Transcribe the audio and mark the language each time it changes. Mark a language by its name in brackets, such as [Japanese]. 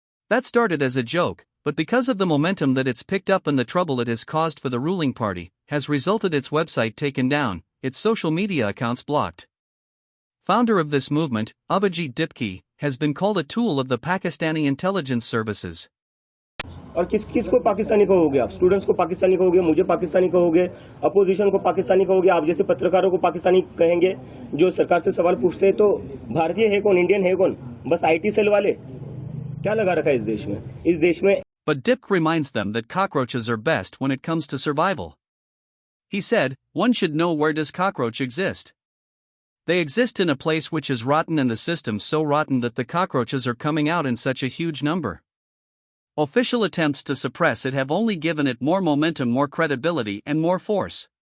[English] That started as a joke, but because of the momentum that it's picked up and the trouble it has caused for the ruling party, has resulted its website taken down, its social media accounts blocked. Founder of this movement, Abhijit Dip, has been called a tool of the Pakistani intelligence services. [Hindi] और किसको पाकिस्तानी कहोगे आप? Students को पाकिस्तानी कहोगे, मुझे पाकिस्तानी कहोगे, opposition को पाकिस्तानी कहोगे, आप जैसे पत्रकारों को पाकिस्तानी कहेंगे, जो सरकार से सवाल पूछते हैं तो भारतीय है कौन, इंडियन है कौन? बस आईटी सेल वाले? क्या लगा रखा है इस देश में? इस देश में. [English] But Dip reminds them that cockroaches are best when it comes to survival. He said, one should know where does cockroach exist. They exist in a place which is rotten and the system so rotten that the cockroaches are coming out in such a huge number. Official attempts to suppress it have only given it more momentum, more credibility, and more force.